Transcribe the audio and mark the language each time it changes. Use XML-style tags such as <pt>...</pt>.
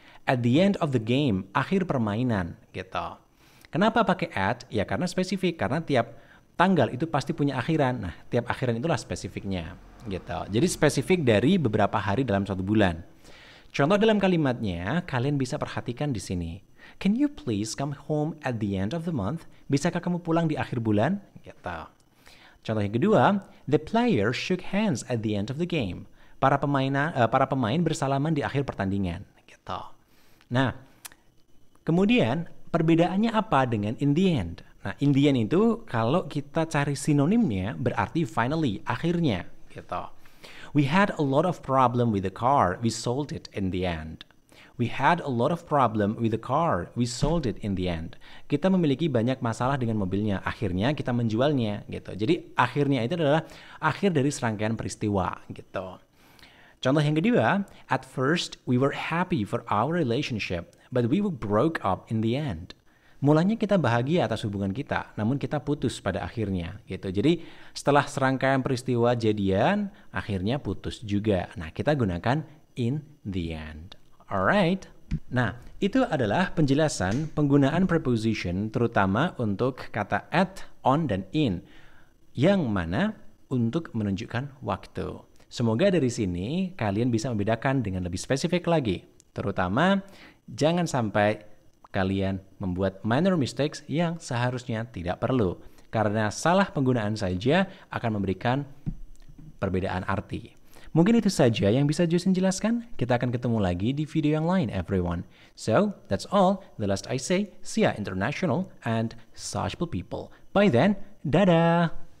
<en>At the end of the game,</en> <id>akhir permainan. Gitu. Kenapa pakai at? Ya karena spesifik, karena tiap tanggal itu pasti punya akhiran. Nah, tiap akhiran itulah spesifiknya, gitu. Jadi spesifik dari beberapa hari dalam satu bulan. Contoh dalam kalimatnya, kalian bisa perhatikan di sini.</id> <en>Can you please come home at the end of the month?</en> <id>Bisakah kamu pulang di akhir bulan? Gitu. Contoh yang kedua,</id> <en>the player shook hands at the end of the game.</en> <id>Para pemain bersalaman di akhir pertandingan, gitu. Nah, kemudian perbedaannya apa dengan in the end? Nah, in the end itu kalau kita cari sinonimnya berarti finally, akhirnya, gitu.</id> <en>We had a lot of problem with the car, we sold it in the end. We had a lot of problem with the car, we sold it in the end.</en> <id>Kita memiliki banyak masalah dengan mobilnya, akhirnya kita menjualnya, gitu. Jadi akhirnya itu adalah akhir dari serangkaian peristiwa, gitu. Contoh yang kedua,</id> <en>at first we were happy for our relationship, but we broke up in the end.</en> <id>Mulanya kita bahagia atas hubungan kita, namun kita putus pada akhirnya, gitu. Jadi setelah serangkaian peristiwa jadian, akhirnya putus juga. Nah, kita gunakan in the end. Alright. Nah, itu adalah penjelasan penggunaan preposition terutama untuk kata at, on, dan in, yang mana untuk menunjukkan waktu. Semoga dari sini kalian bisa membedakan dengan lebih spesifik lagi. Terutama jangan sampai kalian membuat minor mistakes yang seharusnya tidak perlu. Karena salah penggunaan saja akan memberikan perbedaan arti. Mungkin itu saja yang bisa Josin jelaskan. Kita akan ketemu lagi di video yang lain, everyone.</id> <en>So, that's all. The last I say, see ya international and sociable people. Bye then, dadah!</en>